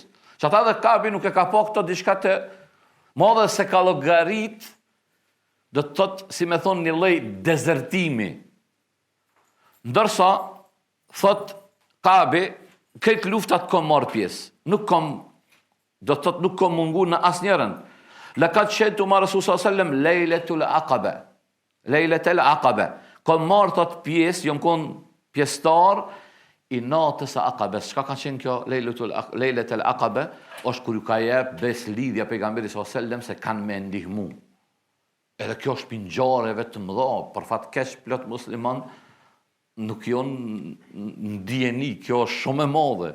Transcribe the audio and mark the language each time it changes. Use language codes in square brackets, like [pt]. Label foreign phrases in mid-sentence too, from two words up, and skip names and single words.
[sq] Që ata dhe Kabi nuk e ka po këto diçka të madhe se ka llogarit, do të thotë, si me thonë, një lloj dezertimi. Ndërsa, thot Kabi, këtë luftat kom marë pjesë. Nuk kom, do të thotë, nuk kom mungu në asnjërin. [ar] لقد شهدت مع رسول صلى الله عليه وسلم ليلة العقبة. ليلة العقبة. [sq] Kom marë thot pjesë, jom kon pjestar i natës së Aqabës. Çka ka qenë kjo [ar] ليلة العقبة? [sq] Është kur ju ka jep bes lidhja pejgamberit [ar] صلى الله عليه وسلم [sq] se kanë me ndihmu. Edhe kjo është ngjarjeve të mëdha, për fat keq plot musliman nuk janë në dijeni, kjo është shumë e madhe.